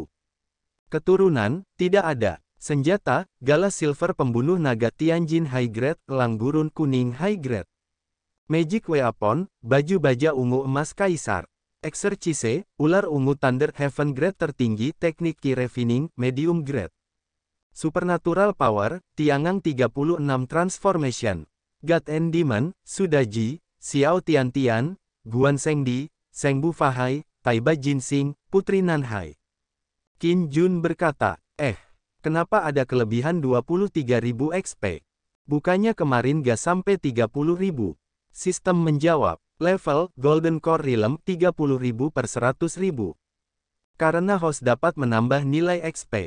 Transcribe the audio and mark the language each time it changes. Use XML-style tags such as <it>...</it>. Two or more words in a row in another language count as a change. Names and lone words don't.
<id>Keturunan, tidak ada. Senjata, Gala Silver pembunuh naga Tianjin</id> <en>High Grade,</en> <id>elang gurun kuning</id> <en>High Grade. Magic Weapon,</en> <id>baju baja ungu emas Kaisar. Exercise, ular ungu</id> <en>Thunder Heaven Grade</en> <id>tertinggi teknik</id> <en>Ki Refining, Medium Grade. Supernatural Power, Tiangang 36 Transformation. God and Demon,</en> <id>Sudaji, Xiao Tiantian, Guan Zhengdi, Zhengbu Fahai, Taiba Jinsing, Putri Nanhai. Qin Jun berkata, kenapa ada kelebihan 23.000 XP? Bukannya kemarin gak sampai 30.000? Sistem menjawab, level, Golden Core Realm 30.000 per 100.000. Karena host dapat menambah nilai XP.</id>